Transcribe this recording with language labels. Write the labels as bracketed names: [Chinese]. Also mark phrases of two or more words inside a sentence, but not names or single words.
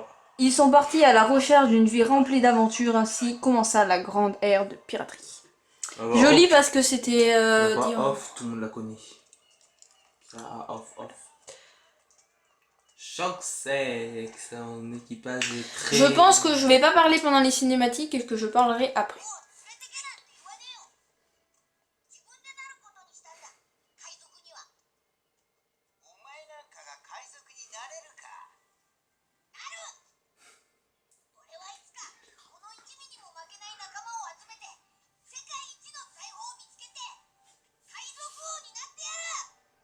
[French] Ils sont partis à la recherche d'une vie remplie d'aventures, ainsi commença la grande ère de piraterie. Joli parce que c'était... La voix dit en- off, tout le monde la connaît. Ça, off. Choc sexe, un équipage est très... Je pense que je vais pas parler pendant les cinématiques et que je parlerai après. [Japanese] 自分でなることにしたんだ。海賊には。お前なんかが海賊になれるか。なる。俺はいつかこの一味にも負けない仲間を集めて世界一の財宝を見つけて海賊王になってやる。